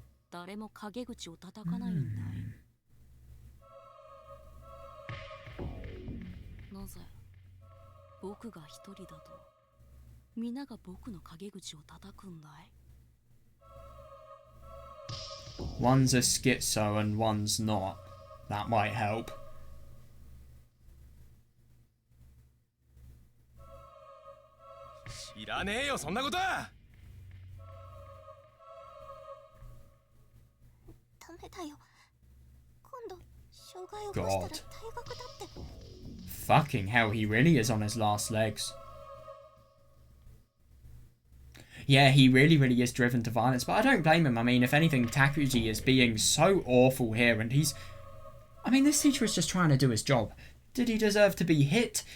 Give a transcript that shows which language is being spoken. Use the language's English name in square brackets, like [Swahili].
[Japanese] 誰も陰口を叩かないんだい。なぜ僕が一人だと皆が僕の陰口を叩くんだい？ [English] One's a schizo and one's not. That might help. [Japanese] 知らねえよそんなことは。ダメだよ。今度障害を起こしたら退学だって。 [English] Fucking hell, he really is on his last legs. Yeah, he really is driven to violence, but I don't blame him. I mean, if anything, Takuji is being so awful here, and he's... I mean, this teacher is just trying to do his job. Did he deserve to be hit?